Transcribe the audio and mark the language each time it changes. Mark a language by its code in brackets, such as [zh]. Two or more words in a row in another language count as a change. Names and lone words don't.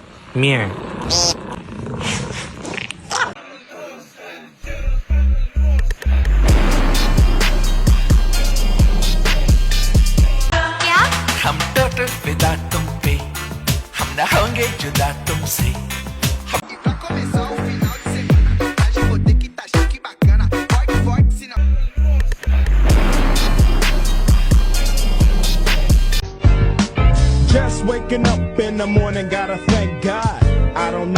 [en] Mirror. [hi] क्या? हम टोटल फिदा तुम पे, हम न होंगे जुदा तुमसे। [pt] E pra começar o final de semana, hoje vou ter que tá chique e bacana. Forte, forte, senão. [en] Just waking up in the morning, gotta thank God. I don't know.